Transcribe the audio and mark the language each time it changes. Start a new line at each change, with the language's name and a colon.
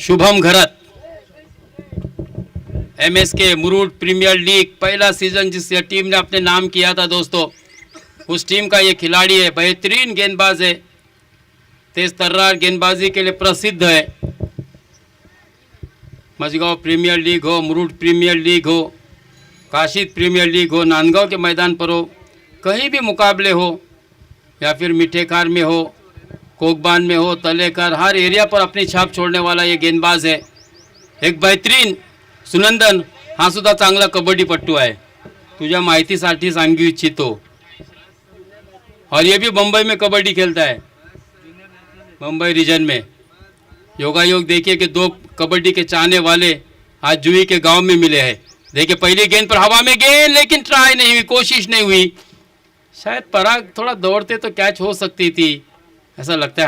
Hindi: शुभम घरत, MSK Murud premiere league पहला season जिस team ने अपने नाम किया था दोस्तों, उस टीम का ये खिलाड़ी है। बेहतरीन गेंदबाज है, तेज तर्रार गेंदबाजी के लिए प्रसिद्ध है। मजगांव प्रीमियर लीग हो, मुरुड प्रीमियर लीग हो, काशी प्रीमियर लीग हो, नांदगांव के मैदान पर हो, कहीं भी मुकाबले हो या फिर मिठेखार में हो, कोकबान में हो, तलेकर, हर एरिया पर अपनी छाप छोड़ने वाला ये गेंदबाज है. एक बेहतरीन
Marathi: सुनंदन हा सुद्धा चांगला कबड्डीपट्टू आहे. तुझ्या माहितीसाठी सांगू इच्छितो.
Hindi: और ये भी मुंबई में कबड्डी खेलता है, मुंबई रीजन में. योगायोग देखिए कि दो कबड्डी के चाहने वाले आज जुई के गांव में मिले हैं. देखिए पहली गेंद पर हवा में गेंद, लेकिन ट्राई नहीं हुई, कोशिश नहीं हुई. शायद पराग थोड़ा दौड़ते तो कैच हो सकती थी, ऐसा लगता है.